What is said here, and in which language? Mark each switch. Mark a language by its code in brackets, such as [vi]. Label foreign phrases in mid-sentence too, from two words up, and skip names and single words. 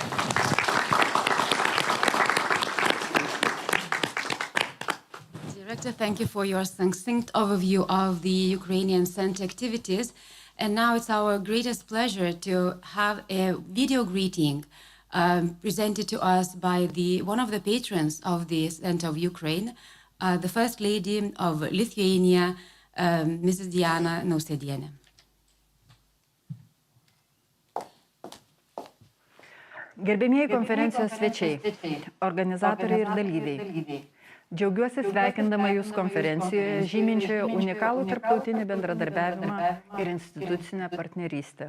[en] Director, thank you for your succinct overview of the Ukrainian Center activities. And now it's our greatest pleasure to have a video greeting presented to us by one of the patrons of the Center of Ukraine, the First Lady of Lithuania, Mrs. Diana Nausėdienė. [lt] Gerbėmieji konferencijos svečiai, organizatoriai ir dalyviai. Džiaugiuosi sveikindama Jūs konferencijoje, žyminčioje unikalų tarptautinį bendradarbiavimą ir institucinę partnerystę.